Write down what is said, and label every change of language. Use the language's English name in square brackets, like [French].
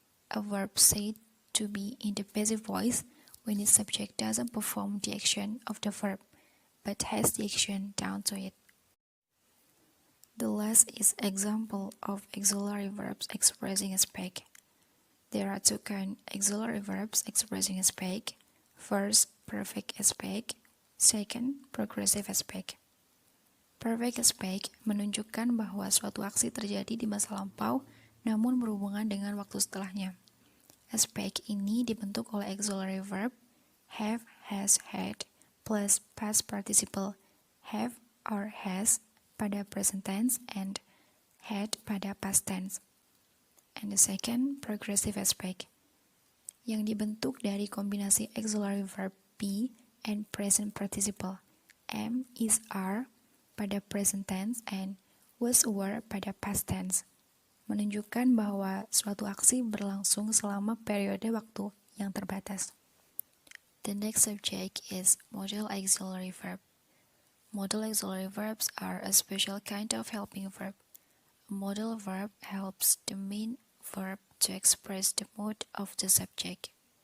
[English] A verb said to be in the passive voice when its subject doesn't perform the action of the verb, but has the action down to it. The last is example of auxiliary verbs expressing aspect. There are two kinds auxiliary verbs expressing aspect. First, perfect aspect. Second, progressive aspect. [Indonesian] Perfect aspect menunjukkan bahwa suatu aksi terjadi di masa lampau namun berhubungan dengan waktu setelahnya. Aspect ini dibentuk oleh auxiliary verb have, has, had plus past participle have or has pada present tense and had pada past tense. [English] And the second, progressive aspect, [Indonesian] yang dibentuk dari kombinasi [English] auxiliary verb be and present participle am, is, are pada present tense and was a verb [Indonesian] pada past tense, menunjukkan bahwa suatu aksi berlangsung selama periode waktu yang terbatas. [English] The next subject is modal auxiliary verb. Modal auxiliary verbs are a special kind of helping verb. A modal verb helps the main verb to express the mood of the subject.